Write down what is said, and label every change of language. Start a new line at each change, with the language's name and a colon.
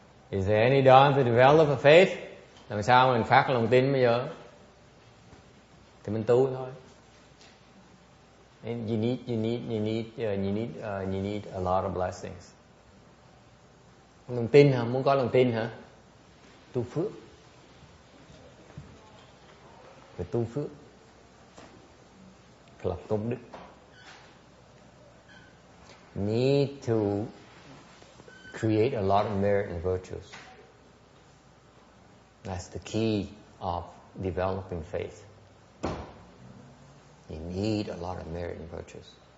English: Is there any dawn to develop a faith?
Vietnamese: Làm sao mình phát lòng tin bây giờ? Thì mình tu thôi.
English: And you need a lot of blessings.
Vietnamese: Lòng tin hả? Muốn có lòng tin hả? Tu phước. Phải tu phước. Phải lập công đức.
English: Need to create a lot of merit and virtues. That's the key of developing faith. You need a lot of merit and virtues.